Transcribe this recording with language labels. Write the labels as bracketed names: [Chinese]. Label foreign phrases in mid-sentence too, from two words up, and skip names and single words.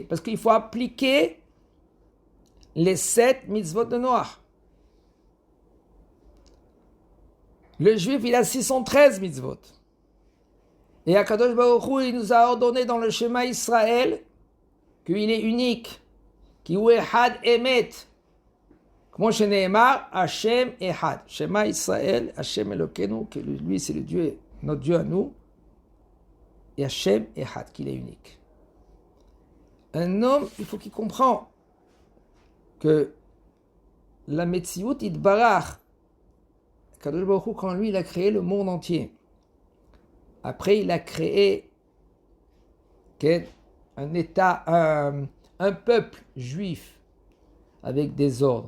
[French] Parce qu'il faut appliquer les 7 mitzvot de Noach. Le juif, il a 613 mitzvot. Et [Hebrew] הקדוש ברוך הוא, [French] il nous a ordonné dans le [Hebrew] שמע ישראל [French] qu'il est unique. [Hebrew] כי הוא אחד אמת. [French] Comme chez [Hebrew] נאמר, השם אחד. שמע ישראל, השם אלוקינו, [French] que lui c'est le Dieu, notre Dieu à nous. [Hebrew] Et השם אחד, [French] qu'il est unique. Un homme, il faut qu'il comprenne que la [Hebrew] מציאות יתברך, קדוש ברוך הוא, [French] quand lui il a créé le monde entier, après il a créé un État, un peuple juif avec des ordres.